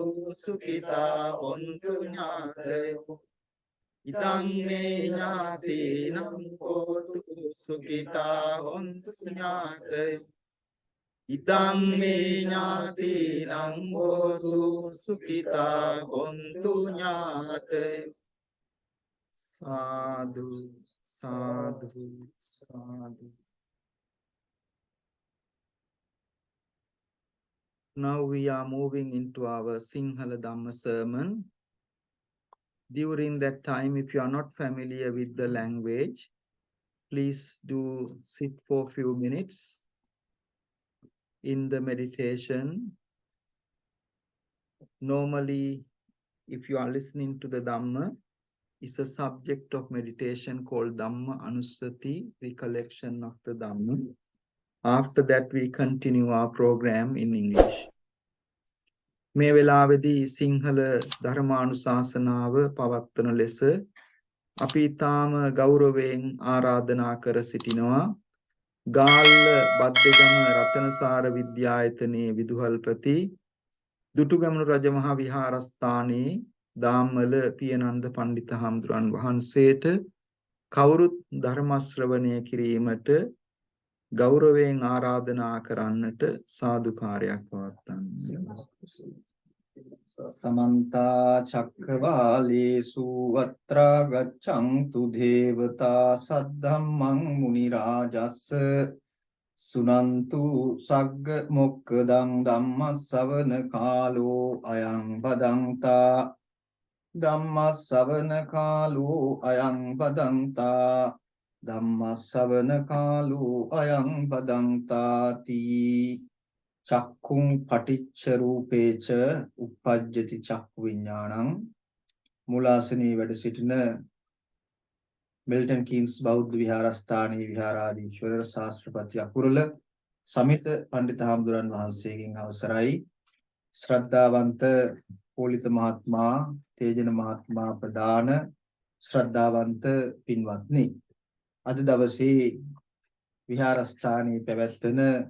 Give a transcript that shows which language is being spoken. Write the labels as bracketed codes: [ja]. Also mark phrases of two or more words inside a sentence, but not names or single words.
[pi] සුඛිතා හොන්තු ඥාතයෝ ඉදං මේ ඥාතිනං හෝතු සුඛිතා හොන්තු ඥාතයෝ ඉදං මේ ඥාතිනං හෝතු සුඛිතා හොන්තු ඥාතයෝ සාදු සාදු සාදු. [en] Now we are moving into our Sinhala Dhamma sermon. During that time, if you are not familiar with the language, please do sit for a few minutes in the meditation. Normally, if you are listening to the Dhamma, it's a subject of meditation called [pi] Dhamma Anusati, [en] recollection of the Dhamma. After that, we continue our program in English. [si] මේ වෙලාවේදී සිංහල ධර්මානුශාසනාව පවත්වන ලෙස අපි ඊටාම ගෞරවයෙන් ආරාධනා කර සිටිනවා ගාල්ල බද්දේගම රතනසාර විද්‍යායතනයේ විදුහල්පති දුටුගැමුණු රජමහා විහාරස්ථානයේ දාම්වල පියනන්ද පණ්ඩිත හාමුදුරන් වහන්සේට කවුරුත් ධර්ම ශ්‍රවණය කිරීමට ගෞරවයෙන් ආරාධනා කරන්නට සාදුකාරයක් පවත්වන්න. [pi] समन्ता चक्रवालेषु अत्रा गच्छन्तु देवता सद्धम्मं मुनिराजस्य सुनन्तु सग्ग मोक्खदं धम्मස්සවන කාලෝ අයං බදන්තා ධම්මස්සවන කාලෝ අයං බදන්තා ධම්මස්සවන කාලෝ අයං බදන්තාති චක්කුං පටිච්ච රූපේච උප්පජ්ජති චක්ඛු විඥානං [si] මූලාසනී වැඩ සිටින මිල්ටන් කීන්ස් බෞද්ධ විහාරස්ථානයේ විහාරාධීශවර ශාස්ත්‍රපති අකුරල සමිත පණ්ඩිත හාමුදුරන් වහන්සේගෙන් අවසරයි ශ්‍රද්ධාවන්ත පෝලිත මහත්මයා තේජන මහත්මයා ප්‍රදාන ශ්‍රද්ධාවන්ත පින්වත්නි අද දවසේ විහාරස්ථානයේ පැවැත්වෙන